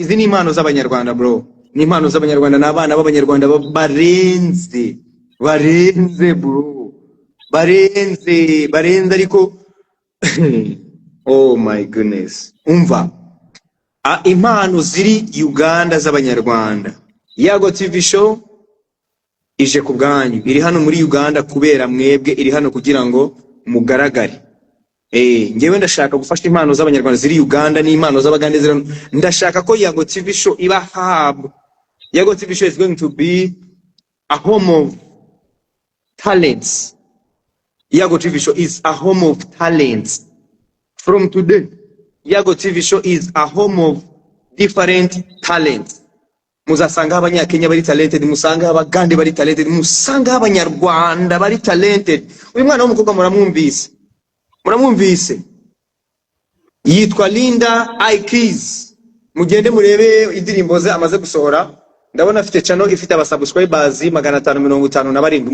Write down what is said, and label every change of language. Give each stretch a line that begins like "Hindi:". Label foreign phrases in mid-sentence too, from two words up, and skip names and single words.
Kinyarwanda: Izi ni impano z'abanyarwanda bro, ni impano z'abanyarwanda, n'abana b'abanyarwanda barenze bro, barenze ariko
English: oh my goodness.
Kinyarwanda: Umva impano ziri Uganda z'abanyarwanda. Yago TV show ije ku bwanyu, iri hano muri Uganda kubera mwebwe, iri hano kugira ngo mugaragare. Ngewe ndashaka gufasha impano z'abanyarwanda ziri Uganda n'impano z'abagande ziri. Ndashaka ko Yago TV show iba hub.
English: Yago TV show is going to be a home of talents. Yago TV show is a home of talents. From today, Yago TV show is a home of different talents.
Kinyarwanda: Muzasanga abanyakenya bari talented, musanga abagande bari talented, musanga abanyarwanda bari talented. Uyu mwana w'umukobwa muramwumvise yitwa Linda Ikeys. Mugende murebe indirimbo ze amaze gusohora. Ndabona afite channel ifite aba subscribers 557.